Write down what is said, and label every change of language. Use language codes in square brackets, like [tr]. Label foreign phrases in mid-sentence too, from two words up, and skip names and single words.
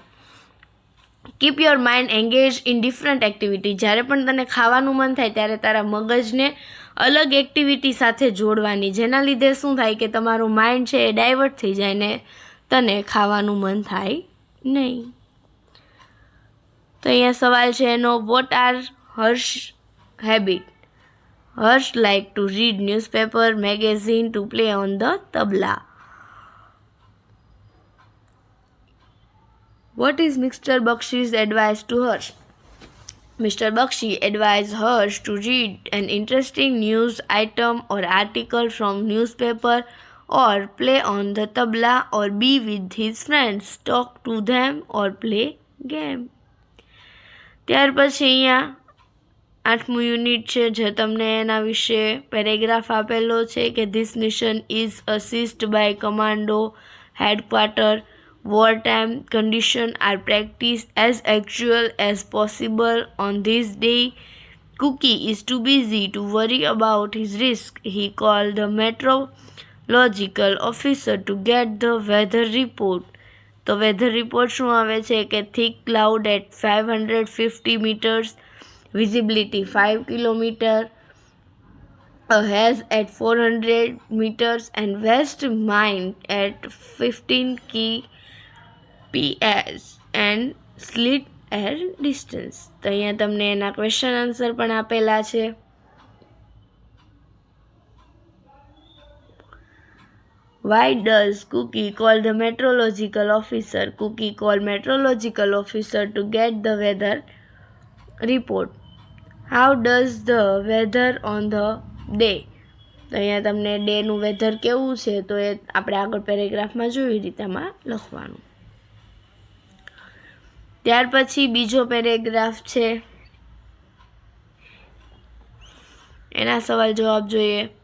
[en] keep your mind engage in different activity, [gu] જ્યારે પણ તને ખાવાનું મન થાય ત્યારે તારા મગજને અલગ એક્ટિવિટી સાથે જોડવાની, જેના લીધે શું થાય કે તમારું માઇન્ડ છે એ ડાયવર્ટ થઈ જાય ને તને ખાવાનું મન થાય નહીં. તો અહીંયા સવાલ છે એનો [en] what are Harsh habit? Harsh like to read newspaper, magazine, to play on the tabla. What is Mr. Bakshi's advice to Harsh? Mr. Bakshi advised Harsh to read an interesting news item or article from newspaper or play on the tabla or be with his friends, talk to them or play game. [gu] ત્યાર પછી અહીંયા 8મું યુનિટ છે જે તમને એના વિશે પેરેગ્રાફ આપેલો છે કે [en] this mission is assist by commando headquarter. Wartime conditions are practiced as actual as possible. On this day, Cookie is too busy to worry about his risk. He called the meteorological officer to get the weather report. તો weather report [gu] શું આવે છે કે [en] thick cloud at 550 meters, visibility 5 kilometer, a haze at 400 meters and west wind at 15 kps and slit air distance. [gu] તો અહીંયા તમને એના [en] question answer [gu] પણ આપેલા છે. [en] Why does Cookie call the meteorological officer? Cookie called meteorological officer to get the weather report. How does the weather on the day? [gu] તો અહીંયા તમને ડેનું વેધર કેવું છે તો એ આપણે આગળ પેરેગ્રાફમાં જોઈ રીતે આમાં લખવાનું. ત્યાર પછી બીજો પેરેગ્રાફ છે, એના સવાલ જવાબ જોઈએ.